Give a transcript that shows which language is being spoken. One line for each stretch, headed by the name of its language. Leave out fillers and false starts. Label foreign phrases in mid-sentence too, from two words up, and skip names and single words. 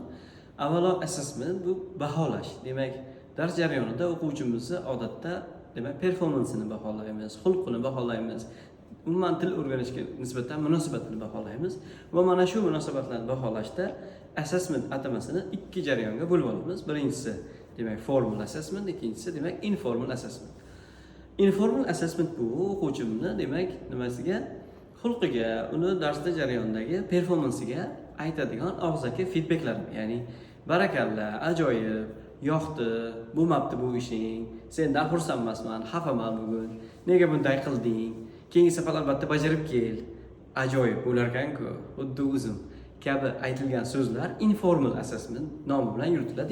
Uzbek: Avvalo, assessment bu baholash. Demak, dars jarayonida o'quvchimizni odatda performansini baholaymiz, xulqini baholaymiz, umuman til o'rganishga nisbatan munosabatini baholaymiz va mana shu munosabatlarni baholashda assessment atamasini ikki jarayonga bo'lib olamiz. Birinchisi demak
English: formal assessment,
Uzbek: ikkinchisi demak
English: informal assessment. Informal assessment
Uzbek: bu o'quvchimni demak nimasiga, xulqiga, uni darsda jarayondagi performansiga aytadigan og'zaki feedbacklarim, ya'ni barakalla, ajoyib, yoqdi, bo'lmabdi bu ishing, sendan xursand emasman, xafaman bugun, nega bunday qilding, keyingi safar albatta bajarib kel, ajoyib bo'larkan-ku, xuddi o'zim kabi aytilgan so'zlar
English: informal assessment
Uzbek: nomi bilan yuritiladi.